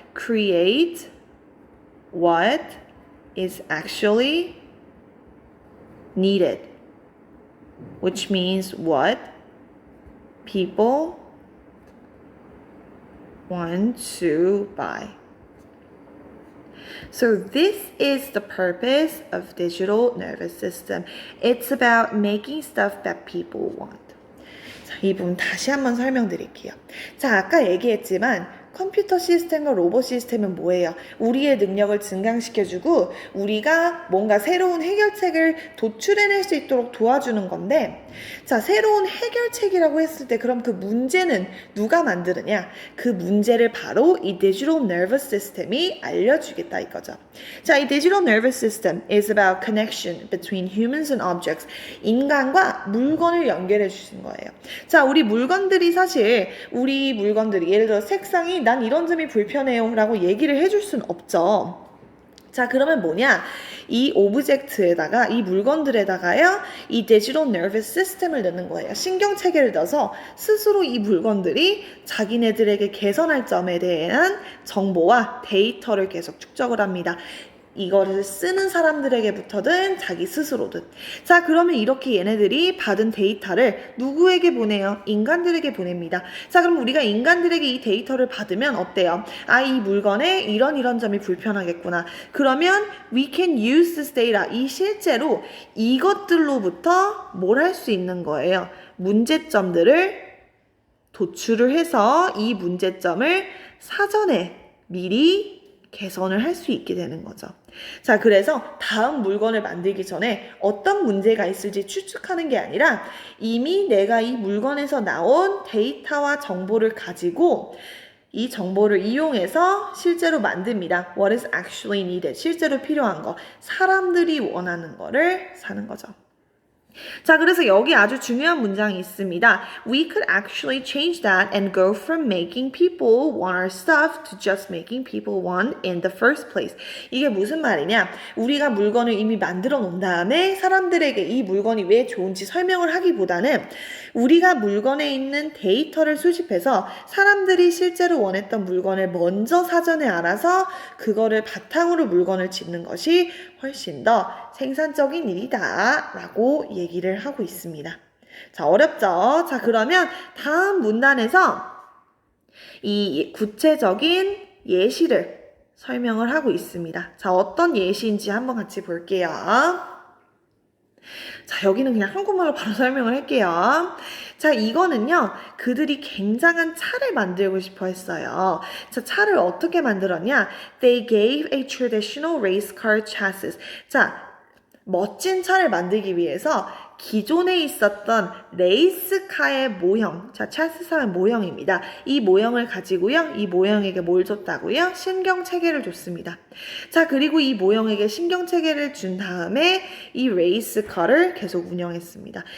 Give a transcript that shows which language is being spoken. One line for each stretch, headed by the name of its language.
English: Create what is actually needed, which means what people want to buy. So this is the purpose of digital nervous system. It's about making stuff that people want.
Korean: 자, 이 부분 다시 한번 설명드릴게요. 자, 아까 얘기했지만 컴퓨터 시스템과 로봇 시스템은 뭐예요? 우리의 능력을 증강시켜주고 우리가 뭔가 새로운 해결책을 도출해낼 수 있도록 도와주는 건데, 자, 새로운 해결책이라고 했을 때 그럼 그 문제는 누가 만드느냐? 그 문제를 바로 이 digital nervous system이 알려주겠다 이거죠.
English: 자, 이 digital nervous system is about connection between humans and objects.
Korean: 인간과 물건을 연결해 주신 거예요. 자, 우리 물건들이 사실 우리 물건들이 예를 들어 색상이 난 이런 점이 불편해요 라고 얘기를 해줄 순 없죠. 자, 그러면 뭐냐? 이 오브젝트에다가 이 물건들에다가요 이 digital nervous system을 넣는 거예요. 신경체계를 넣어서 스스로 이 물건들이 자기네들에게 개선할 점에 대한 정보와 데이터를 계속 축적을 합니다. 이거를 쓰는 사람들에게부터든 자기 스스로든. 자, 그러면 이렇게 얘네들이 받은 데이터를 누구에게 보내요? 인간들에게 보냅니다. 자, 그럼 우리가 인간들에게 이 데이터를 받으면 어때요? 아, 이 물건에 이런 점이 불편하겠구나. 그러면
English: we can use this data.
Korean: 이 실제로 이것들로부터 뭘 할 수 있는 거예요? 문제점들을 도출을 해서 이 문제점을 사전에 미리 개선을 할 수 있게 되는 거죠. 자, 그래서 다음 물건을 만들기 전에 어떤 문제가 있을지 추측하는 게 아니라 이미 내가 이 물건에서 나온 데이터와 정보를 가지고 이 정보를 이용해서 실제로 만듭니다.
English: What is actually needed?
Korean: 실제로 필요한 거, 사람들이 원하는 거를 사는 거죠. 자, 그래서 여기 아주 중요한 문장이 있습니다.
English: We could actually change that and go from making people want our stuff to just making people want in the first place.
Korean: 이게 무슨 말이냐? 우리가 물건을 이미 만들어 놓은 다음에 사람들에게 이 물건이 왜 좋은지 설명을 하기보다는 우리가 물건에 있는 데이터를 수집해서 사람들이 실제로 원했던 물건을 먼저 사전에 알아서 그거를 바탕으로 물건을 짓는 것이 훨씬 더 생산적인 일이다 라고 얘기를 하고 있습니다. 자, 어렵죠? 자, 그러면 다음 문단에서 이 구체적인 예시를 설명을 하고 있습니다. 자, 어떤 예시인지 한번 같이 볼게요. 자, 여기는 그냥 한국말로 바로 설명을 할게요. 자, 이거는요, 그들이 굉장한 차를 만들고 싶어 했어요. 자, 차를 어떻게 만들었냐?
English: They gave a traditional race car chassis. 자,
Korean: 멋진 차를 만들기 위해서 기존에 있었던 레이스카의 모형, 자, 찰스상의 모형입니다. 이 모형을 가지고요, 이 모형에게 뭘 줬다고요? 신경체계를 줬습니다. 자, 그리고 이 모형에게 신경체계를 준 다음에 이 레이스카를 계속 운영했습니다.